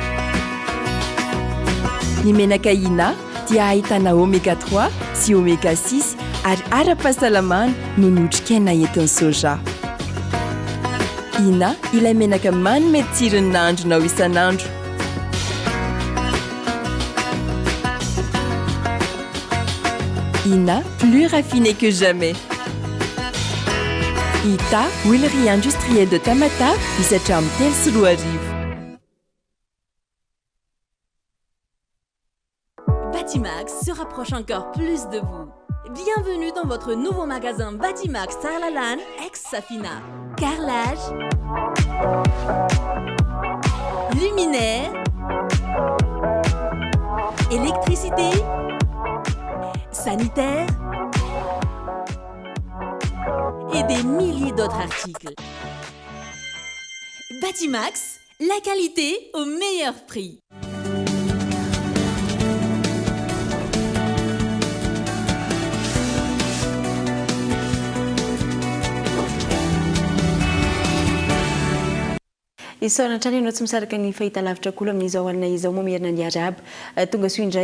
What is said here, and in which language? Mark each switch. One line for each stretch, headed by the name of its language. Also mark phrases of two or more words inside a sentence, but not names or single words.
Malagasy: Ny menaka Ina dia ahitana oméga 3 sy oméga 6 ary ara-pahasalamana no notrikaina entin'ny soja. Ina ilay menaka manome tsirony nandronao isan'andro.
French: Ina plus raffiné que jamais.
Malagasy: Ita
French: huilerie industrielle de
Malagasy: Tamata, 17 amby 3 sy 2 arivo.
French: Batimax se rapproche encore plus de vous. Bienvenue dans votre nouveau magasin Batimax Sarlalan, ex-Safina. Carrelage, luminaire, électricité, sanitaire et des milliers d'autres articles. Batimax, la qualité au meilleur prix.
Malagasy: Isaorantrany ianao tsy misaraka ny fahitalavitra kolo amin'izao alina izao mamerina ny araba tonga soa indray